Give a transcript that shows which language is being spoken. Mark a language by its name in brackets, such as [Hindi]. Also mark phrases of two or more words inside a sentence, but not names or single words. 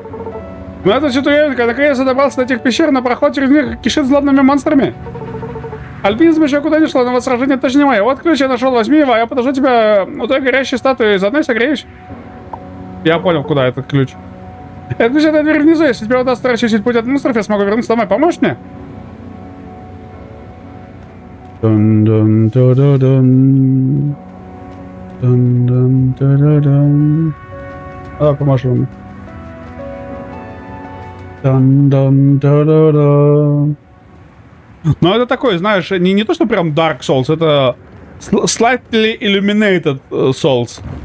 [Russian] Ну это Читуевенко, наконец-то добрался до тех пещер, но проход через них кишит злобными монстрами. Альпинизм еще куда не шло, но вот сражение точно не мое. Вот ключ я нашел, возьми его, а я подожду тебя у той горящей статуи, заодно и согреюсь. Я понял, куда этот ключ. Это ключ, эта дверь внизу, если тебе удастся расчистить путь от монстров, я смогу вернуться домой. Поможешь мне? Дун-дун-ду-ду-дун. Дун-дун-ду-ду-дун. Давай, поможем ему. Дун-дун-ду-ду-ду. Ну, это такой, знаешь, не то, что прям Dark Souls, это [English] slightly illuminated [Russian] Souls.